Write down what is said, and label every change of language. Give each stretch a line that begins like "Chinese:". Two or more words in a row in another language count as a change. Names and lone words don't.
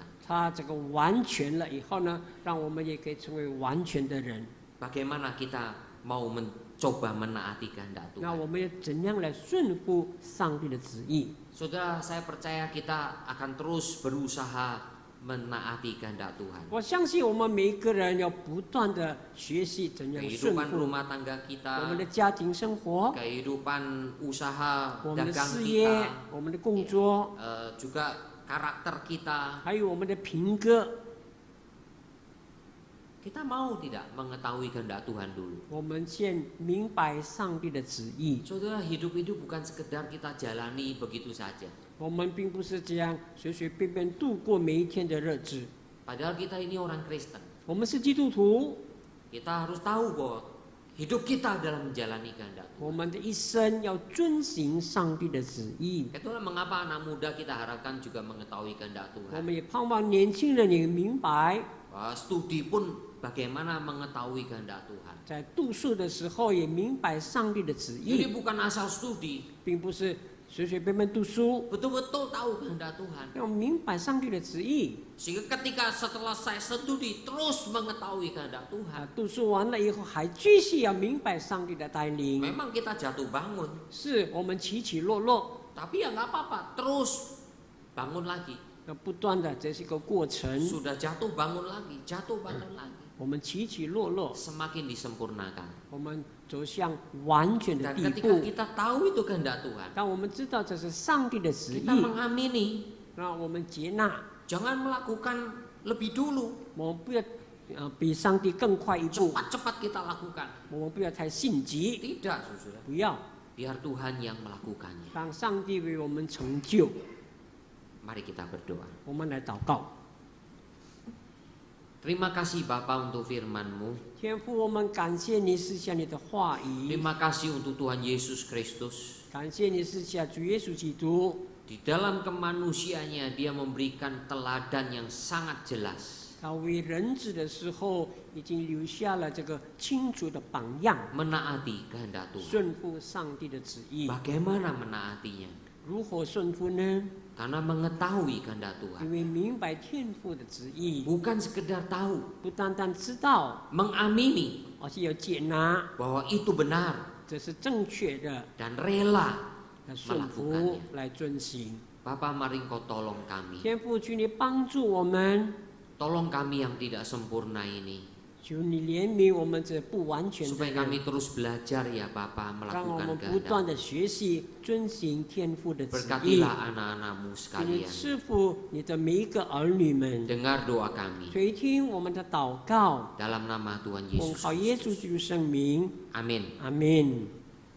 Chinese: 他这个完全了以后呢，让我们也可以成为完全的人。
Indonesian: Bagaimana kita mau mencoba menaati kehendak
Chinese: 那
Indonesian: Tuhan?
Chinese: 我们要怎样来顺服上帝的旨意？
Indonesian: Saudara, saya percaya kita akan terus berusaha menaati kehendak Tuhan.
Chinese: 我相信我们每一个人要不断的学习怎样顺
Indonesian: Kehidupan
Chinese: 服
Indonesian: rumah tangga
Chinese: 我们
Indonesian: kita,
Chinese: 的家庭生活、
Indonesian: kehidupan usaha
Chinese: 我们的
Indonesian: dagang
Chinese: 事业
Indonesian: kita,、
Chinese: 我们的工作，
Indonesian: juga karakter kita.
Chinese: 还有我们的品格。
Indonesian: Kita mau tidak mengetahui kehendak Tuhan dulu?
Chinese: 我们先明白上帝的旨意。
Indonesian: Saudara, hidup itu bukan sekedar kita jalani begitu saja.
Chinese: 我们并不是这样随随便便度过每一天的日子。
Indonesian: Padahal kita ini orang Kristen.
Chinese: 我们是基督徒，
Indonesian: Kita harus tahu bahwa hidup kita dalam menjalani kehendak Tuhan.
Chinese: 我们的一生要遵行上帝的旨意。
Indonesian: Itulah mengapa anak muda kita harapkan juga mengetahui kehendak
Chinese: 我
Indonesian: Tuhan.
Chinese: 们也盼望年轻人也明白，
Indonesian: Studi pun bagaimana mengetahui kehendak Tuhan.
Chinese: 在读书的时候也明白上帝的旨
Indonesian: Jadi
Chinese: 意，
Indonesian: bukan asal studi,
Chinese: 并不是随随便便读书，
Indonesian: betul-betul tahu kehendak Tuhan.
Chinese: 要明白上帝的旨意。
Indonesian: Sehingga ketika setelah saya studi terus mengetahui kehendak Tuhan,
Chinese: 读书完了以后还继续要明白上帝的带领，
Indonesian: memang kita jatuh bangun.
Chinese: 是我们起起落落，
Indonesian: Tapi ya nggak apa-apa, terus bangun lagi.
Chinese: 要不断的，这是一个过程。
Indonesian: Sudah jatuh bangun lagi, jatuh bangun lagi.
Chinese: 我们起起落落，
Indonesian: Semakin disempurnakan.
Chinese: 我们走向完全的
Indonesian: Dan
Chinese: 地
Indonesian: ketika
Chinese: 步。
Indonesian: kita tahu itu kehendak Tuhan,
Chinese: 当我们知道这是上帝的旨
Indonesian: kita
Chinese: 意，
Indonesian: mengamini.
Chinese: 让我们接纳，
Indonesian: Jangan melakukan lebih dulu.
Chinese: 我们不要比上帝更快一步，
Indonesian: Cepat-cepat kita lakukan.
Chinese: 我们不要太心急，
Indonesian: Tidak, saudara.
Chinese: 不要
Indonesian: Biar Tuhan yang melakukannya.
Chinese: 让上帝为我们成就。
Indonesian: Mari kita berdoa.
Chinese: 我们来祷告，
Indonesian: Terima kasih Bapa untuk firman-Mu.
Chinese: 天父，我们感谢你赐下你的话语，
Indonesian: Terima kasih untuk Tuhan Yesus Kristus.
Chinese: 感谢你赐下主耶稣基督。
Indonesian: Di dalam kemanusiaannya dia memberikan teladan yang sangat jelas.
Chinese: 他为人子的时候，已经留下了这个清楚的榜样，
Indonesian: Menaati kehendak Tuhan.
Chinese: 顺服上帝的旨意。
Indonesian: Bagaimana menaatinya?
Chinese: 如何顺服呢？
Indonesian: Karena mengetahui kehendak
Chinese: 因
Indonesian: Tuhan.
Chinese: 为明白天父的旨意，
Indonesian: Bukan sekedar tahu,
Chinese: 不单单知道，
Indonesian: mengamini
Chinese: 而且要接纳，
Indonesian: bahwa itu benar
Chinese: 这是正确的，
Indonesian: dan rela
Chinese: 来顺服
Indonesian: melakukannya.
Chinese: 来遵行。
Indonesian: Bapa, mari Engkau tolong kami.
Chinese: 天父，求你帮助我们，
Indonesian: Tolong kami yang tidak sempurna ini.
Chinese: 求你怜悯我们这不完全的
Indonesian: Supaya
Chinese: 人，
Indonesian: kami terus belajar ya Bapa
Chinese: 让我
Indonesian: melakukan
Chinese: 们不断
Indonesian: kehendak.
Chinese: 的学习遵行天父的旨意。
Indonesian: Berkatilah anak-anak-Mu
Chinese: 求你
Indonesian: sekalian.
Chinese: 赐福你的每一个儿女们，
Indonesian: Dengar doa kami
Chinese: 垂听我们的祷告，
Indonesian: dalam nama Tuhan
Chinese: 奉
Indonesian: Yesus
Chinese: 靠耶稣
Indonesian: Kristus.
Chinese: 基督圣名，
Indonesian: Amin.
Chinese: 阿门。